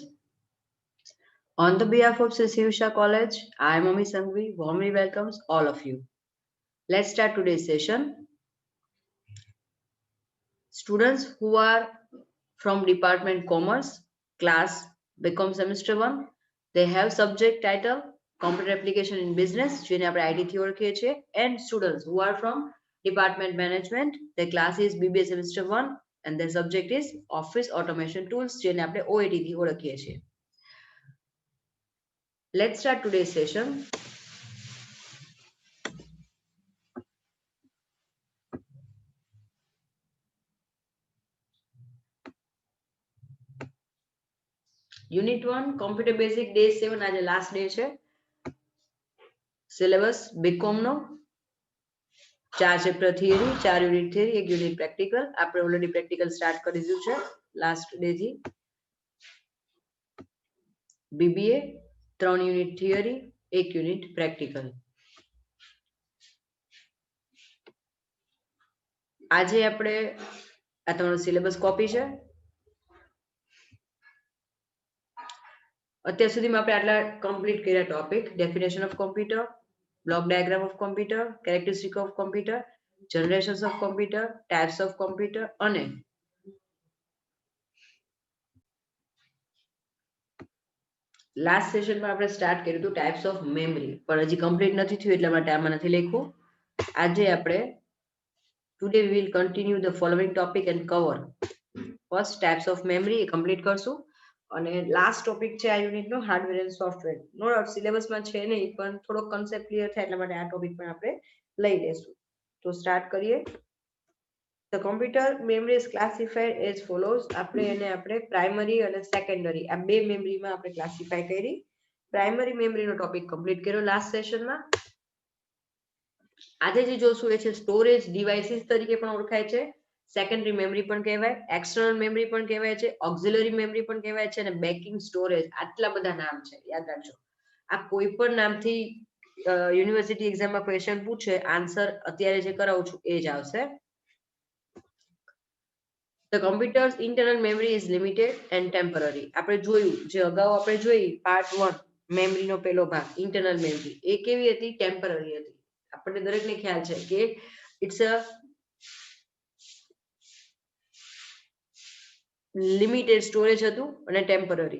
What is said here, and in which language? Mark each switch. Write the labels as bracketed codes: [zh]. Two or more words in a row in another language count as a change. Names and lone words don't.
[en] On the behalf of Sisivsha College, I am Ami Sangvi, warmly welcomes all of you. Let's start today's session. Students who are from Department Commerce, class BCom semester 1, they have subject title Computer Application in Business, [gu] જેને આપણે IT થી ઓળખીએ છીએ, [en] and students who are from Department Management, their class is BBA semester 1 and their subject is Office Automation Tools, [gu] જેને આપણે OAT થી ઓળખીએ છીએ. [en] Let's start today's session. Unit 1 Computer Basic Day 7 [gu] આજે [en] last day [gu] છે. [en] syllabus BCom [gu] નો 4 [en] chapter theory, [gu] 4 [en] unit theory, [gu] 1 [en] unit practical. [gu] આપણે [en] already practical start [gu] કરી દીધું છે [en] last day [gu] થી. [en] BBA 3 unit theory, 1 unit practical. [gu] આજે આપણે આ તમારો [en] syllabus copy [gu] છે. અત્યાર સુધીમાં આપણે આટલા કમ્પ્લીટ કર્યા ટોપિક: [en] definition of computer, block diagram of computer, characteristic of computer, generations of computer, types of computer [gu] અને લાસ્ટ સેશનમાં આપણે સ્ટાર્ટ કર્યું હતું [en] types of memory, [gu] પણ હજી કમ્પ્લીટ નથી થયું એટલા માટે આમાં નથી લખ્યું. આજે આપણે [en] today we will continue the following topic and cover first types of memory complete [gu] કરશું. અને લાસ્ટ ટોપિક છે આ યુનિટનો [en] hardware and software. no doubt [gu] સિલેબસમાં છે નહીં, પણ થોડો [en] concept clear [gu] થાય એટલા માટે આ ટોપિક પણ આપણે લઈ લેશું. તો સ્ટાર્ટ કરીએ. [en] The computer memory is classified as follows. [gu] આપણે પ્રાઇમરી અને સેકન્ડરી આ બે મેમરીમાં આપણે ક્લાસિફાય કરી. પ્રાઇમરી મેમરીનો ટોપિક કમ્પ્લીટ કર્યો લાસ્ટ સેશનમાં. આજે જે જોશું એ છે [en] storage devices [gu] તરીકે પણ ઓળખાય છે, [en] secondary memory [gu] પણ કહેવાય, [en] external memory [gu] પણ કહેવાય છે, [en] auxiliary memory [gu] પણ કહેવાય છે અને [en] backing storage. [gu] આટલા બધા નામ છે, યાદ રાખજો. આ કોઈ પણ નામથી યુનિવર્સિટી એક્ઝામમાં ક્વેશ્ચન પૂછે, આન્સર અત્યારે જે કરાવું છું એ જ આવશે. [en] The computer's internal memory is limited and temporary. [gu] આપણે જોયું જે અગાઉ આપણે જોઈ પાર્ટ 1 મેમરીનો પહેલો ભાગ [en] internal memory, [gu] એ કેવી હતી? ટેમ્પરરી હતી. આપણને દરેકને ખ્યાલ છે કે [en] it's a limited storage [gu] હતું અને ટેમ્પરરી.